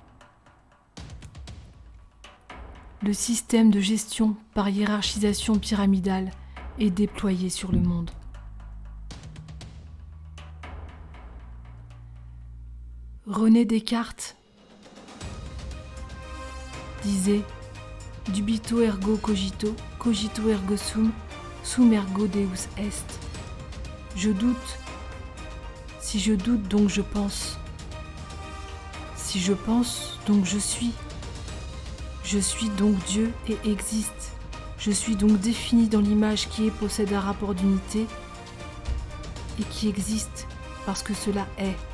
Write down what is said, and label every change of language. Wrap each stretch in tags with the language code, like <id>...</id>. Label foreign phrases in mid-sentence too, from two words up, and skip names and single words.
<fr>Le système de gestion par hiérarchisation pyramidale est déployé sur le monde. René Descartes disait «</fr> <la>Dubito ergo cogito, cogito ergo sum ergo Deus est ».</la> <fr>Je doute. Si je doute, donc je pense. Si je pense, donc je suis. Je suis donc Dieu et existe. Je suis donc défini dans l'image qui possède un rapport d'unité et qui existe parce que cela est.</fr>